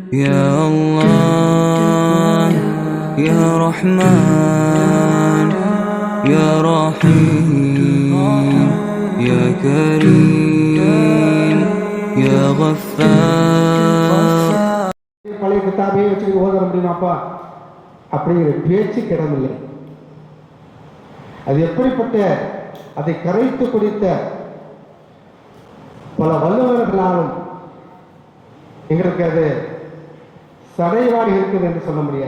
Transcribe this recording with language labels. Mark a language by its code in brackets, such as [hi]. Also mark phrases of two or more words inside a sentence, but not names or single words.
[ar] يا الله يا رحمن يا رحيم يا كريم يا غفار. [ta] பழைய கிதாபே வச்சுக்கிட்டு ஓத முடியுமாப்பா அப்படிங்கிற பேச்சு கிடமில்லை. அது எப்படிப்பட்ட அதை கரைத்து குடித்த பல வல்லுநர்களாலும் எங்களுக்கு அது சடைவாடி இருக்குது என்று சொல்ல முடியாது.